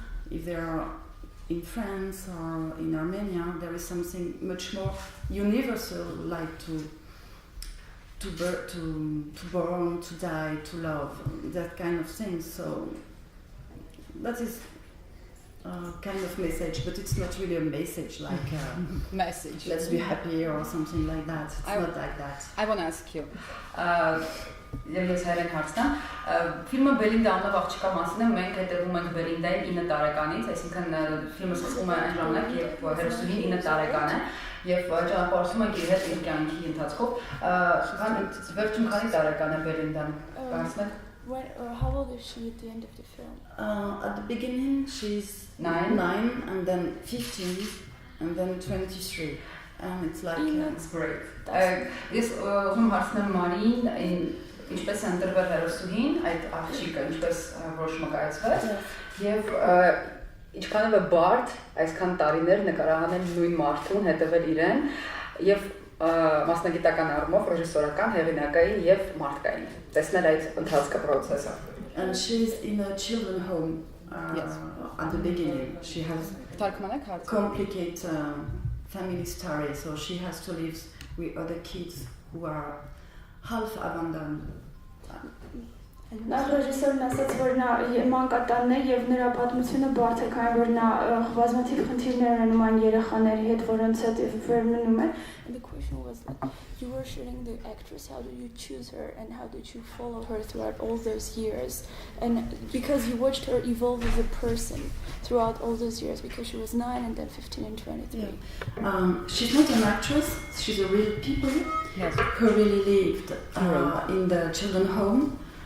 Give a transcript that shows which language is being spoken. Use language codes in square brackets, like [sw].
[en] If they are in France or in Armenia, there is something much more universal, like to born, to die, to love, that kind of thing. So that is kind of message, but it's not really a message like Message. let's be happy or something like that. It's not like that. I want to ask you. [hy] Ես հայերեն հարցնեմ, ֆիլմը Belinda անունով աղջկա մասին է, մենք հետևում ենք Belindային 9 տարեկանից, այսինքն ֆիլմը սկսվում է այն ժամանակ, երբ հերոսուհին 9 տարեկան է, եւ ճանապարհորդում ենք իր հետ իր կյանքի ընթացքով, վերջում քանի տարեկան է Belindան, կարծես։ [en] How old is she at the end of the film? At the beginning, she's 9, and then 15, and then 23. And it's like... That's great. [hy] Ես ուզում հարցնեմ Մարին, ինչպես է ընտրվել հերոսուհին, այդ աղջիկը ինչպես որոշումը կայացվեց, եւ ինչքանով է բարդ այսքան տարիներ նկարահանել նույն մարդուն, հետևել իրեն, եւ մասնագիտական առումով ռեժիսորական, հեղինակային եւ մարդկային տեսնել այդ ընթացքը process-ը. [en] And she's in a children's home at the beginning. She has complicated family story, so she has to live with other kids who are half abandoned. [hy] Նա ռեժիսորն ասաց, որ նա մանկատանն է եւ նրա պատմությունը բարդ է, քանի որ նա բազմաթիվ խնդիրներ ունենում այն երեխաների հետ, որոնց հետ վերմնում է. [en] And the question was like, you were shooting the actress, how did you choose her and how did you follow her throughout all those years? And because you watched her evolve as a person throughout all those years, because she was 9 and then 15 and 23. Yeah. She's not an actress, she's a real people who really lived in the children's home.